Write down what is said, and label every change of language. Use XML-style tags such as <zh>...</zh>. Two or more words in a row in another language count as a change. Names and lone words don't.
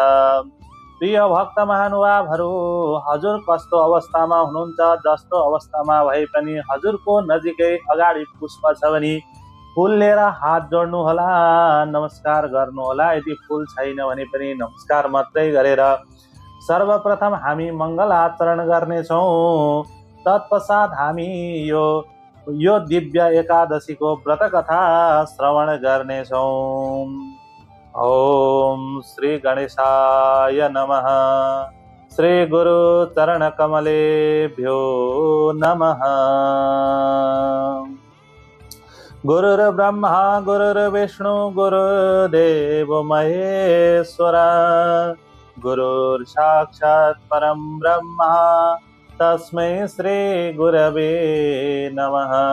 <ne>प्रिय भक्त महानुभावहरू, हजुर कस्तो अवस्थामा हुनुहुन्छ, जस्तो अवस्थामा भए पनि हजुरको नजिकै अगाडि पुष्प छ भने फुल लिएर हात जोड्नुहोला, नमस्कार गर्नुहोला। यदि फुल छैन भने पनि नमस्कार मात्रै गरेर सर्वप्रथम हामी मङ्गल आचरण गर्नेछौँ। तत्पश्चात हामी यो दिव्य एकादशीको व्रत कथा श्रवण गर्नेछौँ।</ne> <sa>ओम श्री गणेशाय नमः। श्री गुरु चरण कमलेभ्यो नमः। गुरुर्ब्रह्मा गुरुर्विष्णु गुरुर्देव महेश्वरा, गुरुर्साक्षात् परं ब्रह्म तस्मै श्री गुरवे नमः।</sa>